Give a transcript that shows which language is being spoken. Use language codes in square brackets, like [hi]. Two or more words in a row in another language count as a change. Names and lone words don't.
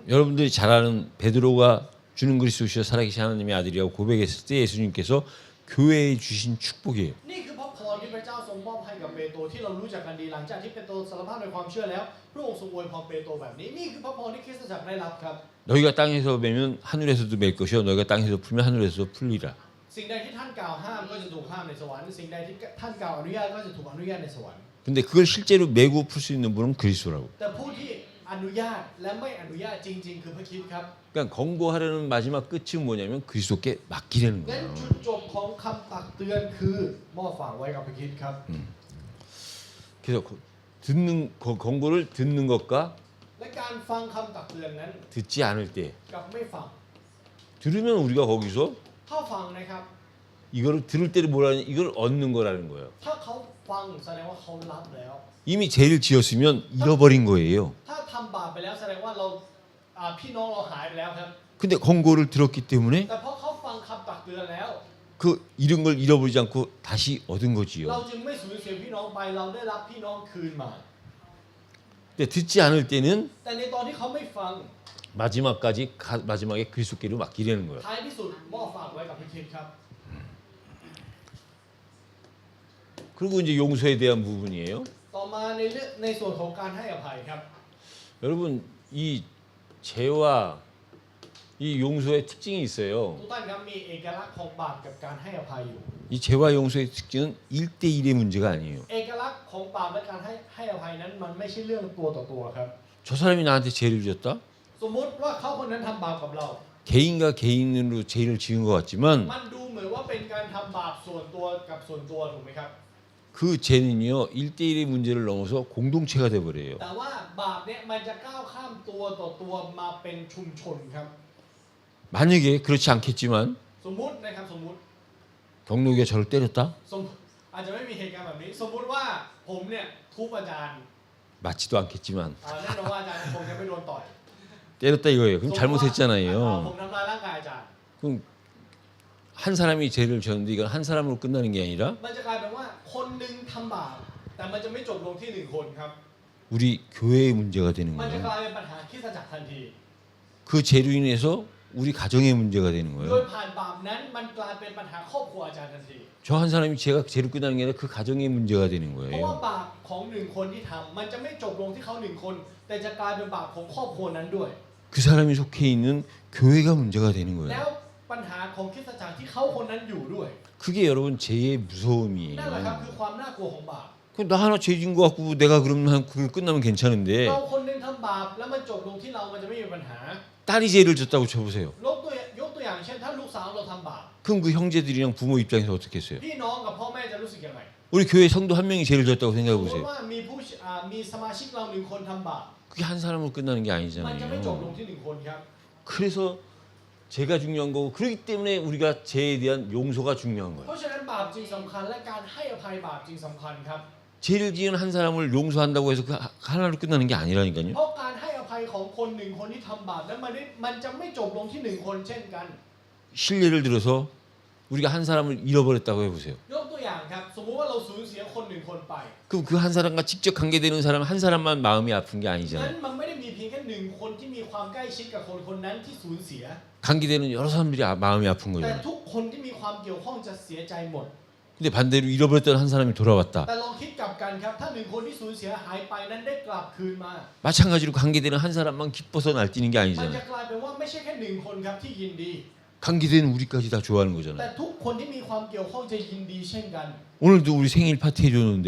[ko] 여러분들이 잘 아는 베드로가 주는 그리스도시여 살아계신 하나님의 아들이라고 고백했을 때 예수님께서 교회에 주신 축복이에요. [th] นี่คือพระพรที่พระเจ้าทรงมอบให้กับเปโตรที่เรารู้จักกันดีหลังจากที่เปโตรสารภาพในความเชื่อแล้วพระองค์ทรงอวยพรเปโตรแบบนี้นี่คือพระพรที่คริสตจักรได้รับครับ [ko] 너희가 땅에서 매면 하늘에서도 맬 것이요 너희가 땅에서 풀면 하늘에서도 풀리라. [th] สิ่งใดที่ท่านกล่าวห้ามก็จะถูกห้ามในสวรรค์สิ่งใดที่ท่านกล่าวอนุญาตก็จะถูกอนุญาตในสวรรค์ [ko] 근데 그걸 실제로 메고 풀 수 있는 분은 그리스도라고. [th] แต่ผู้ที่อนุญาตและไม่อนุญาตจริงๆคือพระคริสต์ครับ [ko] 그러니까 권고하려는 마지막 끝은 뭐냐면 그리스도께 맡기려는 [th] งั้น [ko] 거예요. [th] จุดจบของคำตักเตือนคือมอบฝากไว้กับพระคริสต์ครับ [ko] 그래서 권고를 듣는 것과 [th] และการฟังคำตักเตือนนั้น [ko] 듣지 않을 때 [th] กับไม่ฟัง [ko] 들으면 우리가 거기서 [th] ถ้าฟังนะครับ [ko] 이거를 들을 때를 뭐라는 이걸 얻는 거라는 거예요. [th] ถ้าเขาฟังแสดงว่าเขารับแล้ว [ko] 이미 죄를 지었으면 잃어버린 거예요. [th] ถ้าทำบาปไปแล้วแสดงว่าเราพี่น้องเราหายไปแล้วครับ [ko] 근데 권고를 들었기 때문에 [th] แต่เพราะเขาฟังคำตักเตือนแล้ว [ko] 그 잃은 걸 잃어버리지 않고 다시 얻은 [th] เรา [ko] 거지요. [th] จึงไม่สูญเสียพี่น้องไปเราได้รับพี่น้องคืนมา [ko] 근데 듣지 않을 때는 [th] แต่ในตอนที่เขาไม่ฟัง [ko] 마지막에 그리스도께로 맡기려는 거예요. [th] ท้ายที่สุดมอบฝากไว้กับพระคริสต์ครับ [ko] 그리고 이제 용서에 대한 부분이에요. [th] ต่อมาในส่วนของการให้อภัยครับ [ko] 여러분 이 죄와 이 용서의 특징이 있어요. [th] ทุกท่านครับมีเอกลักษณ์ของบาปกับการให้อภัยอยู่ [ko] 이 죄와 용서의 특징은 1대1의 문제가 아니에요. [th] เอกลักษณ์ของบาปและการให้อภัยนั้นมันไม่ใช่เรื่องตัวต่อตัวครับ [ko] 저 사람이 나한테 죄를 졌다? [th] สมมุติว่าเขาคนนั้นทำบาปกับเรา [ko] 개인과 개인으로 죄를 지은 것 같지만 [th] มันดูเหมือนว่าเป็นการทำบาปส่วนตัวกับส่วนตัวถูกไหมครับ [ko] 그 죄는요 1대1의 문제를 넘어서 공동체가 돼버려요. [th] แต่ว่าบาปเนี่ยมันจะก้าวข้ามตัวต่อตัวมาเป็นชุมชนครับ [ko] 만약에 그렇지 않겠지만 [th] สมมุตินะครับสมมุติ [ko] 경록이가 저를 때렸다? [th] อาจจะไม่มีเหตุการณ์แบบนี้ สมมุติว่าผมเนี่ยทุบอาจารย์ [ko] 맞지도 않겠지만 [th] แน่นอนว่าอาจารย์คงจะไม่โดนต่อย [ko] 때렸다 이거예요. 그럼 [th] ผม [ko] 잘못했잖아요. [th] ทำร้ายร่างกายอาจารย์ [ko] 그럼 한 사람이 죄를 졌는데 이건 한 사람으로 끝나는 게 아니라 [th] มันจะกลายเป็นว่าคนหนึ่งทำบาปแต่มันจะไม่จบลงที่หนึ่งคนครับ [ko] 우리 교회의 문제가 되는 [th] มันจะก [ko] 거예요. [th] ลายเป็นปัญหาคริสตจักรทันที [ko] 그 죄로 인해서 우리 가정의 문제가 되는 [th] โดย [ko] 거예요. [th] ผ่านบาปนั้นมันกลายเป็นปัญหาครอบครัวอาจารย์ทันที [ko] 저 한 사람이 죄가 죄로 끝나는 게 아니라 그 가정의 문제가 되는 [th] เพราะว่า [ko] 거예요. [th] บาปของหนึ่งคนที่ทำมันจะไม่จบลงที่เขาหนึ่งคน แต่จะกลายเป็นบาปของครอบครัวนั้นด้วย [ko] 그 사람이 속해 있는 교회가 문제가 되는 [th] แล้ [ko] 거예요. [th] วปัญหาของคริสตจักรที่เขาคนนั้นอยู่ด้วย [ko] 그게 여러분 죄의 [th] นั่นแหละครับ [ko] 무서움이에요. [th] คือความน่ากลัวของบาป [ko] 그럼 나 하나 죄진 거 갖고 내가 그러면 그걸 끝나면 괜찮은데 [th] เราคนหนึงทำบาปแล้วมันจบลงที่เรามันจะไม่มีปัญหา [ko] 딸이 죄를 졌다고 쳐보세요. [th] ยกตัวอย่างเช่นถ้าลูกสาวเราทำบาป [ko] 그럼 그 형제들이랑 부모 입장에서 어떻게 했어요? [th] พี่น้องกับพ่อแม่จะรู้สึกยังไง [ko] 우리 교회 성도 한 명이 죄를 졌다고 [th] ส [ko] 생각해 [th] มมติ [ko] 보세요. [th] ว่ามีสมาชิกเราหนึ่งคนทำบาป [ko] 그게 한 사람으로 끝나는 게 [th] มันจะไม่จบลง [ko] 아니잖아요. [th] ที่หนึ่งคนครับ [ko] 그래서 죄가 중요한 거고 그렇기 때문에 우리가 죄에 대한 용서가 중요한 [th] เพ [ko] 거예요. [th] ราะฉะนั้นบาปจึงสำคัญและการให้อภัยบาปจึงสำคัญครับ [ko] 죄를 지은 한 사람을 용서한다고 해서 그 하나로 끝나는 게 아니라니까요. [th] เพราะการให้อภัยของคนหนึ่งคนที่ทำบาปนั้นมันจะไม่จบลงที่หนึ่งคนเช่นกัน [ko] 실례를 들어서 우리가 한 사람을 잃어버렸다고 해보세요. [th] ยกตัวอย่างครับสมมุติว่าเราสูญเสียคนหนึ่งคนไป [ko] 그럼 그 한 사람과 직접 관계되는 사람 한 사람만 마음이 아픈 게 [th] นั้น [ko] 아니잖아요. [th] มันไม่ได้มีเพียงแค่หนึ่งคนที่มีความใกล้ชิดกับคนคนนั้นที่สูญเสีย [ko] 관계되는 여러 사람들이 마음이 아픈 [th] แต่ [ko] 거죠. [th] ทุกคนที่มีความเกี่ยวข้องจะเสียใจหมด [ko] 근데 반대로 잃어버렸던 한 사람이 돌아왔다. [th] แต่ลองคิดกลับกันครับถ้าหนึ่งคนที่สูญเสียหายไปนั้นได้กลับคืนมา [ko] 마찬가지로 관계되는 한 사람만 기뻐서 날뛰는 게 [th] มันจะ [ko] 아니잖아요. [th] กลายเป็นว่าไม่ใช่แค่หนึ่งคนครับที่ยินดี [ko] 관계되는 우리까지 다 좋아하는 [th] แต่ [ko] 거잖아요. [th] ทุกคนที่มีความเกี่ยวข้องจะยินดีเช่นกัน [ko] 오늘도 우리 생일 파티 해줬는데